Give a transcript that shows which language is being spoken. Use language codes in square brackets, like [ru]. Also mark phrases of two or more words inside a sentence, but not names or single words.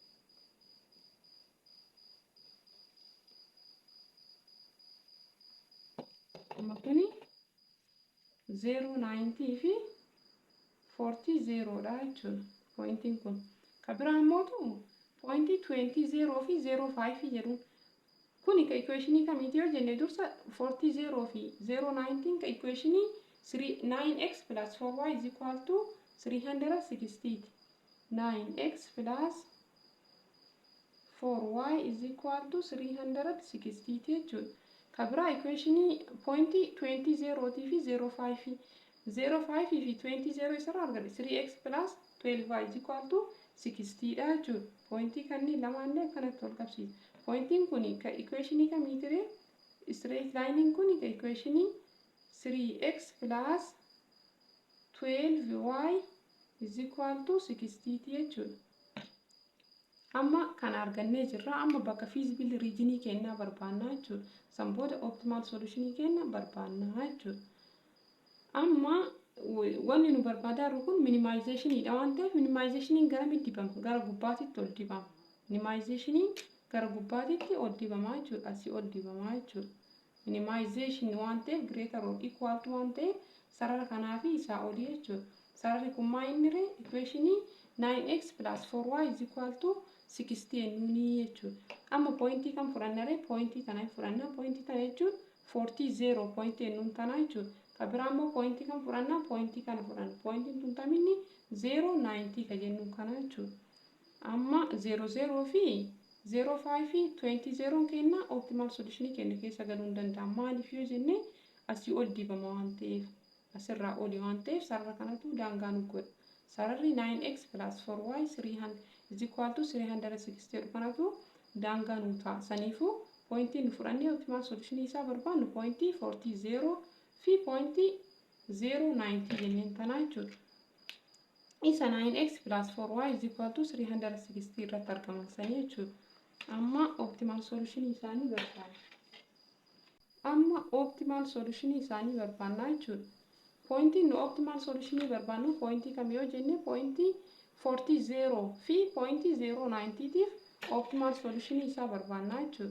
[om] Amma kuni 090 fi 40 dha jechuudha. Pointiin kun ka biraa immoo pointii 20 fi 05 jedhuun kuni ka equationii kamiiti yoo jenne dursa 40 fi 090 ka equationii [en] 9x plus 4y is equal to 360. 9x plus 4y is equal to 360 jechuudha. [om] Ka biraa equationii pointii 20 fi 05 05 fi 20 isarraa argate [en] 3x plus 12y is equal to 60 [om] dha jechuudha. Pointii kanneen lamaanillee akkanatti wal qabsiisa. Pointiin kun ka equationii kamiitire straight line kun ka equationii [en] 3x plus 12y is equal to 60 [om] jechuudha. Amma kan argannee jirra. Amma bakka [en] feasible regionii [om] kennaa barbaannaa jechuudha. San booda [en] optimal solutionii [om] kenna barbaannaa jechuudha. Amma wanni nu barbaadaa jiru kun minimizationiidha waan ta'eef minimizationiin garamitti dibama? Gara gubbaatitti ol dibama. Minimizationiin gara gubbaatitti ol dibamaa jechuudha. Asii ol dibamaa jechuudha. Minimization waan ta'eef [en] greater or equal to [om] waan ta'eef sarara kanaa fi isaa olii jechuudha. Sararri kun maa inni ree equationii [en] 9x plus 4y is equal to 60 [om] ennunii jechuudha. Amma pointii kan fudhanna ree pointii kana fudhanna pointii kana jechuun 40 pointii ennuun tanaa jechuudha. Ka biraa immoo pointii kan fudhanna pointii kana fudhanna pointiin tun taminni 090 ka jennuun kana jechuudha. Amma 00 fi 05 fi 20 kenna [en] optimal solutionii [om] kenna keessa galuu hin danda'amu. Maaliif yoo jenne asii ol dibama waan ta'eef asirraa oli waan ta'eef sarara kanatu daangaa nu godha. Sararri [en] 9x plus 4y 300 is equal to 360 [om] kanatu daangaa nu ta'a. Saniifuu pointii nu fudhannee [en] optimal solutionii [om] isaa barbaannu pointii 40 fi pointii 090 jenneen tanaa jechuudha. Isa [en] 9x plus 4y is equal to 360 [om] irratti argaman sanii jechuudha. Amma [en] optimal solutionii [om] isaanii barbaanna. Amma [en] optimal solutionii [om] isaanii barbaannaa jechuudha. Pointii nu [en] optimal solutionii [om] barbaannu pointii kam yoo jenne pointii 40 fi pointii 090 tiif [en] optimal solutionii [om] isaa barbaannaa jechuudha.